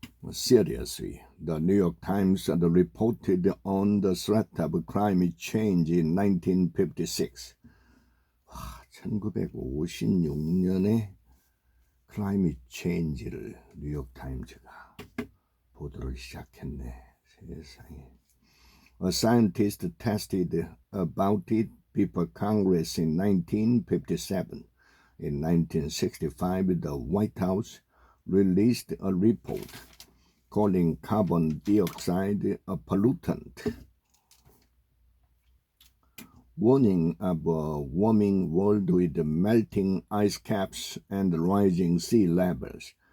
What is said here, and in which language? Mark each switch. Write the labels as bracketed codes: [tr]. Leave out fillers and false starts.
[en] Seriously, the New York Times reported on the threat of climate change in 1956. [ko] 1956년에 climate change를 뉴욕 타임즈가 보도를 시작했네. 세상에. [en] A scientist tested about it before Congress in 1957. In 1965, the White House released a report calling carbon dioxide a pollutant, warning of a warming world with melting ice caps and rising sea levels.